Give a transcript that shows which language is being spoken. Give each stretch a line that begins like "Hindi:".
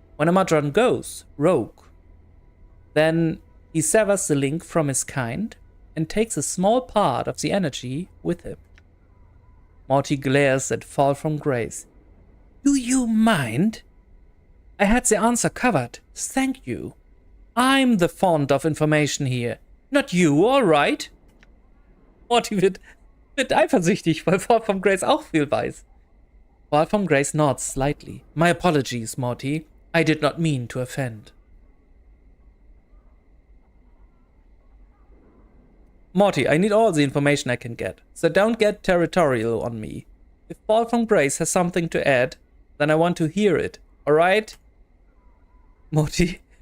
English: When a Mordron goes rogue, then he severs the link from his kind and takes a small part of the energy with him. Morty glares at Fall from Grace. Do you mind? I had the answer covered. Thank you. I'm the font of information here. Not you, all right?
German: Morty wird eifersüchtig, weil Fall from Grace auch viel weiß.
English: Fall from Grace nods slightly. My apologies, Morty. I did not mean to offend. Morty, I need all the information I can get, so don't get territorial on me. If Fall from Grace has something to add, then I want to hear it, alright? Morty.